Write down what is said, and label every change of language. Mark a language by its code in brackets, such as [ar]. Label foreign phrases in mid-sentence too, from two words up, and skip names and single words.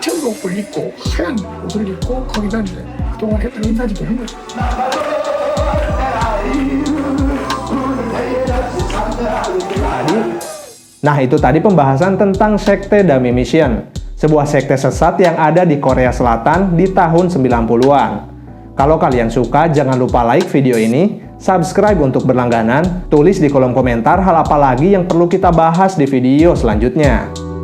[ko] 옷을 입고 하얀 옷을 입고 거기다 이제 그동안 했던 인사짓을 한 거죠. [id] Nah, itu tadi pembahasan tentang sekte Dami Mission, sebuah sekte sesat yang ada di Korea Selatan di tahun 90-an. Kalau kalian suka, jangan lupa like video ini, subscribe untuk berlangganan, tulis di kolom komentar hal apa lagi yang perlu kita bahas di video selanjutnya.